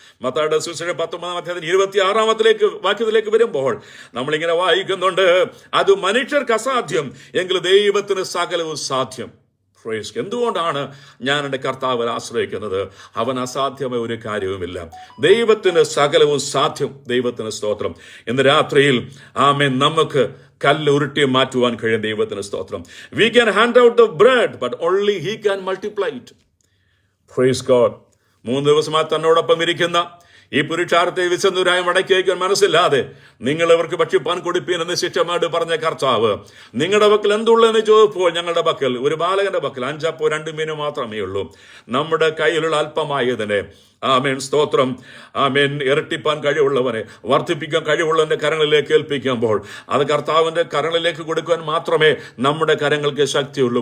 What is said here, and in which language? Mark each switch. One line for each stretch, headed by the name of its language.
Malayalam: മത്തായിയുടെ സുവിശേഷം 19-26 വാക്യത്തിലേക്ക് വരുമ്പോൾ നമ്മളിങ്ങനെ വായിക്കുന്നുണ്ട്, അത് മനുഷ്യർക്ക് അസാധ്യം, എങ്കിൽ ദൈവത്തിന് സകലവും സാധ്യം. എന്തുകൊണ്ടാണ് ഞാൻ എൻ്റെ കർത്താവിൽ ആശ്രയിക്കുന്നത്? അവൻ അസാധ്യമായ ഒരു കാര്യവുമില്ല. ദൈവത്തിന് സകലവും സാധ്യം. ദൈവത്തിന് സ്തോത്രം. ഇന്ന് രാത്രിയിൽ ആമേൻ നമുക്ക് കല്ല് ഉരുട്ടി മാറ്റുവാൻ കഴിയും. ദൈവത്തിന് സ്തോത്രം.
English: We can hand out the bread, but only he can multiply it. Praise God.
Malayalam: 3 ദിവസമായി തന്നോടൊപ്പം ഇരിക്കുന്ന ഈ പുരുഷാരത്തെ വിശന്നൂരായി മടക്കി വയ്ക്കാൻ മനസ്സില്ലാതെ നിങ്ങൾ അവർക്ക് ഭക്ഷിപ്പാൻ കൊടുപ്പീൻ എന്ന് ശിക്ഷമായിട്ട് പറഞ്ഞ കർത്താവ്, നിങ്ങളുടെ പക്കൽ എന്തുള്ളതെന്ന് ചോദിച്ചപ്പോൾ ഞങ്ങളുടെ പക്കൽ ഒരു ബാലകന്റെ പക്കൽ 5 അപ്പവും 2 മീനും മാത്രമേ ഉള്ളൂ. നമ്മുടെ കയ്യിലുള്ള അല്പമായതിനെ ആമേൻ സ്തോത്രം ആമേൻ ഇരട്ടിപ്പാൻ കഴിവുള്ളവനെ, വർദ്ധിപ്പിക്കാൻ കഴിവുള്ളവന്റെ കരങ്ങളിലേക്ക് ഏൽപ്പിക്കുമ്പോൾ അത് കർത്താവിന്റെ കരങ്ങളിലേക്ക് കൊടുക്കുവാൻ മാത്രമേ നമ്മുടെ കരങ്ങൾക്ക് ശക്തിയുള്ളൂ.